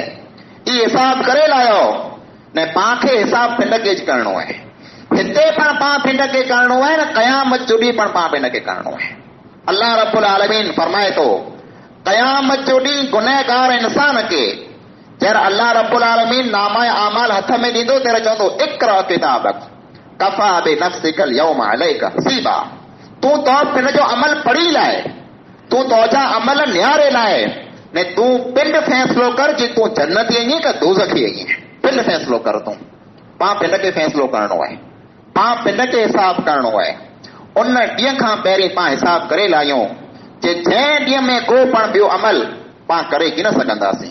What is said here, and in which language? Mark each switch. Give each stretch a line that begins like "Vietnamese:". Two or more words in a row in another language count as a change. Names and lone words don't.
Sindhi: ई हिसाब करे लायो ने पाण खे हिसाब पिंड खे करणो आहे। हिते पण पाण पिंड खे करणो आहे न क़यामत जो ॾींहुं पण पाण पिंड खे करणो आहे।
Arabic: الله رب العالمين
Sindhi: फरमाए थो, क़यामत जो ॾींहुं गुनहगार इंसान खे जॾहिं
Arabic: الله رب العالمين
Sindhi: नामाए आमाल हथ में ॾींदो ત્યારે चवंदो
Arabic: اقرأ كتابك كفى بنفسك اليوم عليك حسيبا.
Sindhi: तूं तो पिंड जो अमल पढ़ी लाए, तूं तुंहिंजा अमल न्यारे लाए ने तूं पिंड फ़ैसिलो कर कि तूं जन्नती आहीं का दोज़खी आहीं। पिंड फ़ैसिलो कर, तूं पाण पिंड खे फ़ैसिलो करणो आहे, पाण पिंड खे हिसाब करणो आहे। उन ॾींहं खां पहिरीं पाण हिसाब करे लाहियूं कि जंहिं ॾींहं में को पण ॿियो अमल पाण करे की न सघंदासीं।